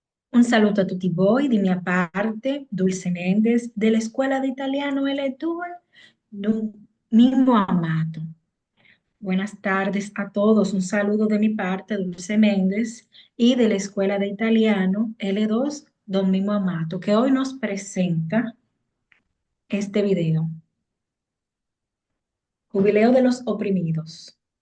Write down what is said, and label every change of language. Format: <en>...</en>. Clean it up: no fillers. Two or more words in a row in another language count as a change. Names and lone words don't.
<it>Un saluto a tutti voi di mia parte, Dulce Mendes, della Scuola di Italiano L2, Mimo Amato.</it> <es>Buenas tardes a todos, un saludo de mi parte, Dulce Méndez, y de la Escuela de Italiano L2, Don Mimo Amato, que hoy nos presenta este video. Jubileo de los oprimidos.</es>